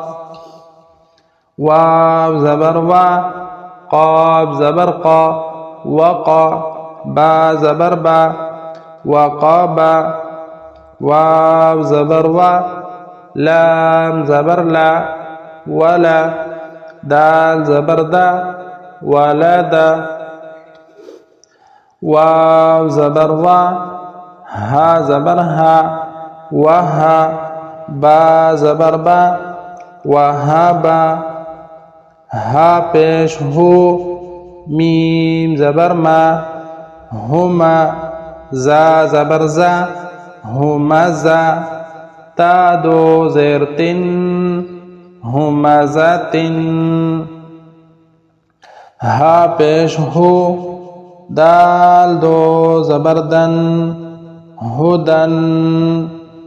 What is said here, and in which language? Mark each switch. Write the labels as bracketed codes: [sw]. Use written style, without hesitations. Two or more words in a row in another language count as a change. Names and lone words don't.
[ur] واؤ زبر وا، قاف زبر قا، وقا، با زبر با، وقبا، واؤ زبر وا، لام زبر لا، ولا، دال زبر دا، ولدا, واؤ زبر وا, ہا زبر ہا، وہا، با زبر با، وہابا، ہا پیش ہو، میم زبر ما، ہما، جا زبر جا، ہمزہ، تا دو زیر تن, ہمزتن، ہا پیش ہو، دال دو زبر دن، ہدن.